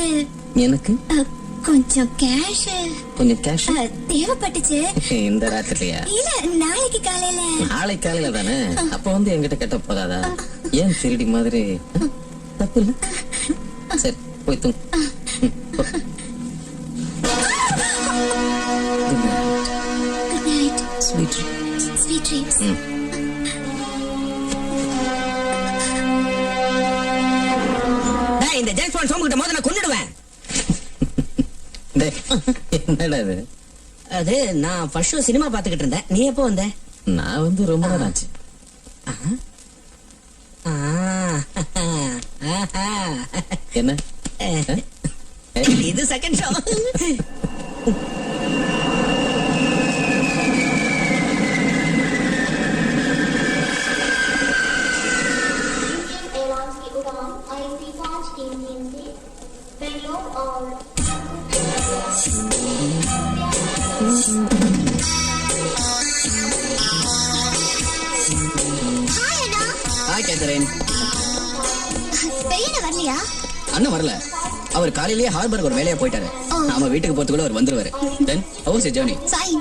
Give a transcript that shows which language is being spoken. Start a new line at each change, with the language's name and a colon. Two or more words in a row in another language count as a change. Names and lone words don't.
Tamil: எனக்கு கொஞ்சம் கேஷ் கொஞ்சம் கேஷ் தேவைப்பட்டுச்சு. இந்த ராத்திரியா? இல்ல நாளைக்கு காலையில. நாளைக்கு காலையில தானே? அப்ப வந்து என்கிட்ட கேட்ட போதாதா? ஏன் திருடி மாதிரி? தப்பு இல்ல. சரி போய் தூங்கு.
English: Good night. Sweet. Sweet dreams.
Tamil: டேய், இந்த ஜேம்ஸ் பாண்ட் சோமு கிட்ட மோத நான் கொன்னுடுவேன். டேய், என்னடா இது? அது நான்
English: first show
Tamil: சினிமா பாத்துக்கிட்டு இருந்தேன். நீ எப்போ வந்த? நான் வந்து ரொம்ப நேரம் ஆச்சு. என்ன? இது
English: second show.
Hindi: एयरलाइंस की उड़ान IC 533 से बेंगलोर और
Tamil: ஹாய் அண்ணா. ஹாய் கேத்தரின். பெரியண்ணா வரலையா? அண்ணன் வரல. அவர் காலையிலேயே ஹார்பருக்கு ஒரு வேலையா போயிட்டாரு. நாம வீட்டுக்கு போறதுக்குள்ள அவர் வந்துருவாரு.
English: Then how was your journey? Fine.